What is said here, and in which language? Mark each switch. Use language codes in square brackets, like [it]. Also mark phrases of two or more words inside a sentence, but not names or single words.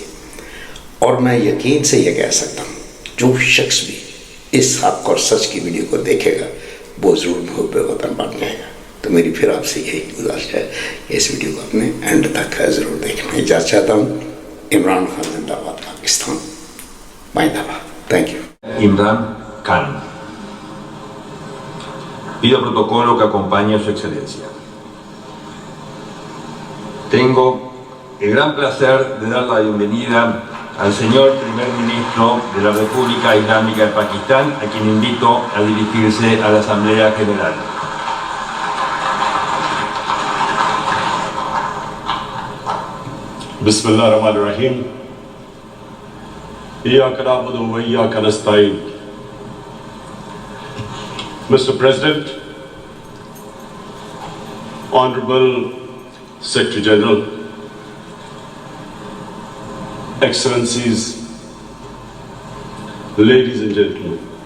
[ur] اور میں یقین سے یہ کہہ سکتا ہوں جو شخص بھی اس حق اور سچ کی ویڈیو کو دیکھے گا وہ ضرور محب وطن بن جائے گا. تو میری پھر آپ سے یہی گزارش ہے کہ اس ویڈیو کو اپنے اینڈ تک ضرور دیکھنا. اجازت چاہتا ہوں. عمران خان زندہ باد پاکستان، زندہ باد. [en] Thank you. Imran Khan. [es] Pido protocolo que acompañe a su excelencia. Tengo el gran placer de dar la bienvenida al señor primer ministro de la República Islámica de Pakistán, a quien invito a dirigirse a la Asamblea General. [ar] بسم اللہ الرحمن الرحیم. ایاک نعبد و ایاک نستعین. [en] Mr. President, Honorable Secretary General, Excellencies, ladies and gentlemen,